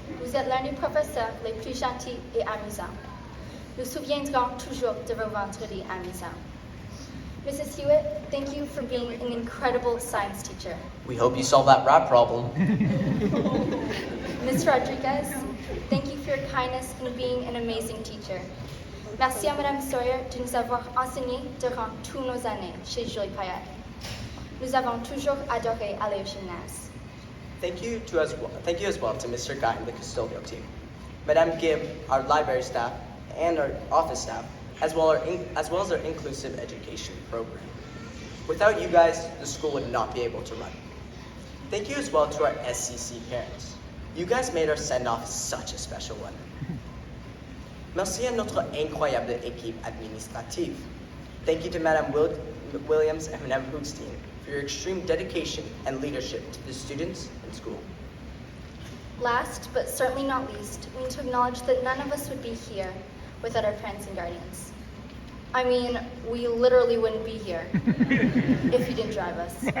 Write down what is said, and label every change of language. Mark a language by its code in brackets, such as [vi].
[fr] Vous êtes l'un des professeurs les plus gentils et amusants. Nous souviendrons toujours de vos vendredis amusants. [en] Mrs. Hewitt, thank you for being an incredible science teacher. We hope you solve that rap problem. Ms. Rodriguez, thank you for your kindness and being an amazing teacher. [fr] Merci à Madame Sawyer de nous avoir enseigné durant toutes nos années chez Julie Payette. Nous avons toujours adoré aller au gymnase. [en] Thank you as well to Mr. Guy and the custodial team, Madame Gibb, our library staff, and our office staff, as well as our inclusive education program. Without you guys, the school would not be able to run. Thank you as well to our SCC parents. You guys made our send-off such a special one. [fr] Merci à notre incroyable équipe administrative. [en] Thank you to Madame Williams and Madame Hoogstein for your extreme dedication and leadership to the students and school. Last, but certainly not least, we need to acknowledge that none of us would be here without our parents and guardians. I mean, we literally wouldn't be here if you didn't drive us.